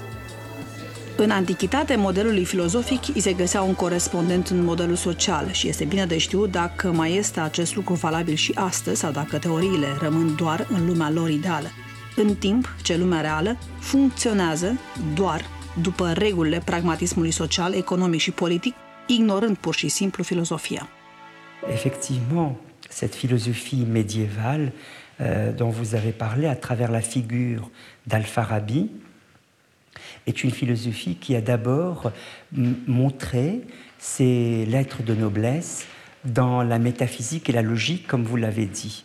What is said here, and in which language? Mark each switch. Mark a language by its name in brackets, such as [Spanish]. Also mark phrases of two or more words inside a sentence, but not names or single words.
[Romanian] În antichitate, modelului filozofic îi se găsea un corespondent în modelul social și este bine de știut dacă mai este acest lucru valabil și astăzi sau dacă teoriile rămân doar în lumea lor ideală, în timp ce lumea reală funcționează doar după regulile pragmatismului social, economic și politic, ignorând pur și simplu filozofia. [French] Effectivement, cette philosophie médiévale dont vous avez parlé à travers la figure d'Al-Farabi est une philosophie qui a d'abord montré ses lettres de noblesse dans la métaphysique et la logique, comme vous l'avez dit.